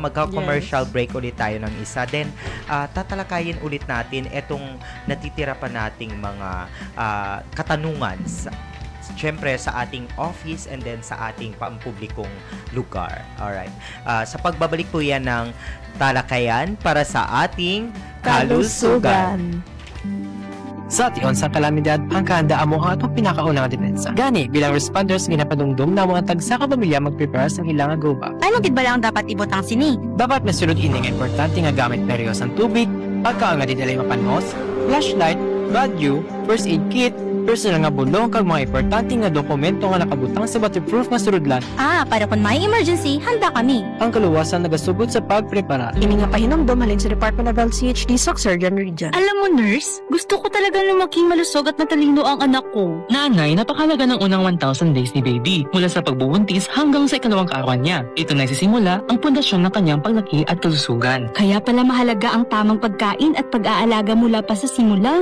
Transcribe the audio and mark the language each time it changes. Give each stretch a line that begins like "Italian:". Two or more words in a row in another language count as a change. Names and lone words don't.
Filipino: Magka-commercial break ulit tayo ng isa. Then, tatalakayin ulit natin itong natitira pa nating mga katanungan syempre sa ating office
English: and then
Filipino: sa ating pampublikong lugar. Alright. Sa pagbabalik po yan ng talakayan para sa ating kalusugan.
Hiligaynon: Sa tion sa kalamidad, ang kahandaan mo ang atong pinakaunang depensa. Gani, bilang responders, ginapadungdong na mga tagsa ka pamilya mag-prepare sa ilang agoba. Ano gid ba lang dapat ibutang sini? Dapat masunod ini nga importante nga gamit peryosang tubig, pagkaanga di dalay mapanhos, flashlight, radio,
English: first aid kit,
Hiligaynon: personal nga bulong kag mga importante nga dokumento nga nakabutang sa waterproof nga surudlan.
Filipino: Para kung may emergency, handa kami.
Hiligaynon: Ang kaluwasan nagasugod sa pagprepara. Ini nga pahinomdom halin sa Department of Health CHD Surgeon Region.
Filipino: Alam mo, nurse, gusto ko talaga lumaking malusog at matalino ang anak ko. Nanay, napakalaga ng unang 1,000 days ni baby mula sa pagbubuntis hanggang sa ikalawang kaarawan niya. Ito na isisimula ang pundasyon ng kanyang paglaki at kalusugan. Kaya pala mahalaga ang tamang pagkain at pag-aalaga mula pa sa simula.